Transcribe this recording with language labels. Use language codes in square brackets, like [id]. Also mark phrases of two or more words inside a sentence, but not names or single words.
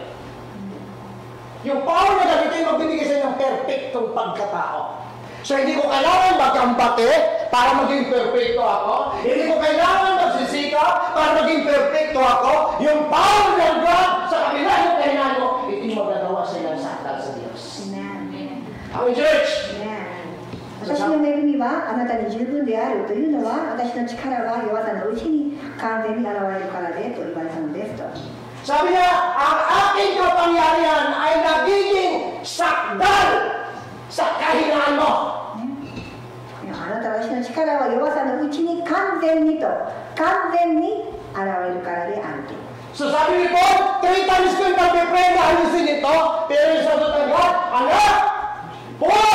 [tl] Yung power na gamitin, magbibigay sa inyo ng perfectong pagkatao. So hindi ko kailangan magkambate para maging perfecto ako. Hindi ko kailangan magsisikap para maging perfecto ako. Yung power ng God sa kabila ng kahinaan mo, hindi magagawa sa ilang sakdal sa Diyos. [en] Amen, church! [ja] 私の恵みはあなたに十分であるというのは、私の力は弱さのうちに完全に現れるからでと言われたのですと。 [tl] Sabi niya, ang aking kapangyarihan ay nagiging sakdal sa kahinaan mo. [ja] あなたは私の力は弱さのうちに完全にと、完全に現れるからであると。 [tl] So sabi ni Paul, 3 times ko yung pag-pray na ayusin ito, pero yung sagot ng God, anak,